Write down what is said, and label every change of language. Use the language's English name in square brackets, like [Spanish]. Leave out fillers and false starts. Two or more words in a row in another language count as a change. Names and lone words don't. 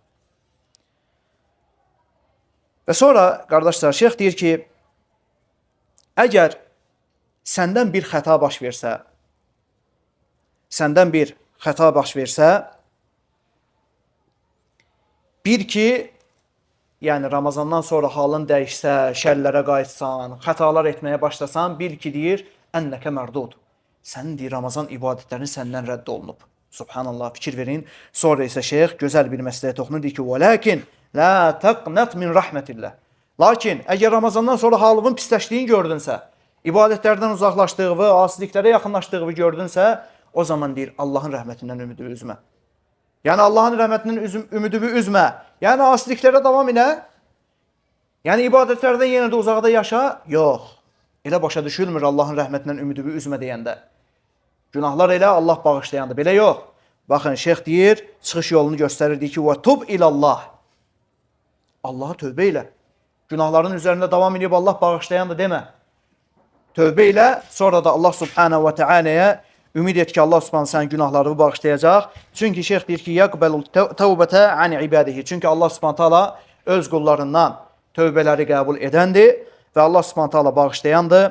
[Azerbaijani] Və sonra, qardaşlar, şeyx deyir ki, əgər səndən bir xəta baş versə, bir ki, yəni Ramazandan sonra halın dəyişsə, şərlərə qayıtsan, xətalar etməyə başlasan, bil ki, deyir, [Arabic] أنك مردود. [Azerbaijani] Sənin deyir, Ramazan ibadətlərini səndən rədd olunub. Subhanallah, fikir verin. Sonra isə şeyx gözəl bir məsələyə toxunur, deyir ki, [Arabic] وَلَكِنْ لَا تَقْنَتْ مِنْ رَحْمَةِ اللّٰهِ. [Azerbaijani] Lakin, əgər Ramazandan sonra halının pisləşdiyini gördünsə, ibadətlərdən uzaqlaşdığını, asiliklərə yaxınlaşdığını gördünsə, o zaman deyir, Allahın rəhmətindən ümidini üzmə. Yəni, Allahın rəhmətinin ümidini üzmə. Yəni, asiliklərə davam elə. Yəni, ibadətlərdən yenə də uzaqda yaşa. Yox. Elə başa düşülmür Allahın rəhmətindən ümidini üzmə deyəndə. Günahlar elə Allah bağışlayandır. Belə yox. Baxın, şeyx deyir, çıxış yolunu göstərir, deyir ki, [Arabic] وَتُبْ إِلَى اللّٰهِ. [Azerbaijani] Allaha tövbə ilə. Günahların üzərində davam edib Allah bağışlayandır demə. Tövbə ilə, sonra da Allah [Arabic] سبحانه وتعالى [Azerbaijani] ümid et ki, Allah subhanahu sənin günahlarını bağışlayacaq. Çünki şeyx deyir ki, [Arabic] يقبل التوبة عن عباده. [Azerbaijani] Çünki Allah [Arabic] سبحانه تعالى [Azerbaijani] öz qullarından tövbələri qəbul edəndir və Allah [Arabic] سبحانه تعالى [Azerbaijani] bağışlayandır.